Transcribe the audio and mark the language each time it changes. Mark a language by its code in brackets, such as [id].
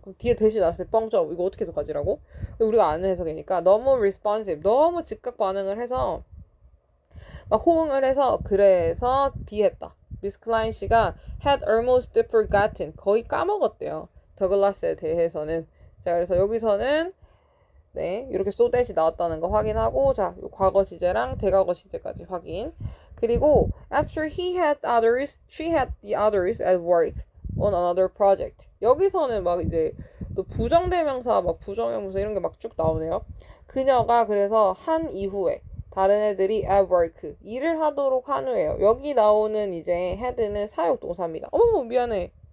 [ko] 그럼 뒤에 that이 나왔을 때 뻥져. 이거 어떻게 해석하지라고? 우리가 아는 해석이니까 너무 responsive, 너무 즉각 반응을 해서 막 호응을 해서 그래서 비했다. 미스 클라인 씨가 [en] had almost forgotten [ko] 거의 까먹었대요. 더글라스에 대해서는. 자, 그래서 여기서는 네, 이렇게 [en] so that [ko] 이 나왔다는 거 확인하고 자, 요 과거 시제랑 대과거 시제까지 확인. [en] 그리고 after he had others, she had the others at work on another project. [ko] 여기서는 막 이제 또 부정대명사 막 부정형용사 이런 게 막 쭉 나오네요. 그녀가 그래서 한 이후에 다른 애들이 [en] at work [ko] 일을 하도록 한 후에요. 여기 나오는 이제 had는 사역동사입니다. 어머 미안해.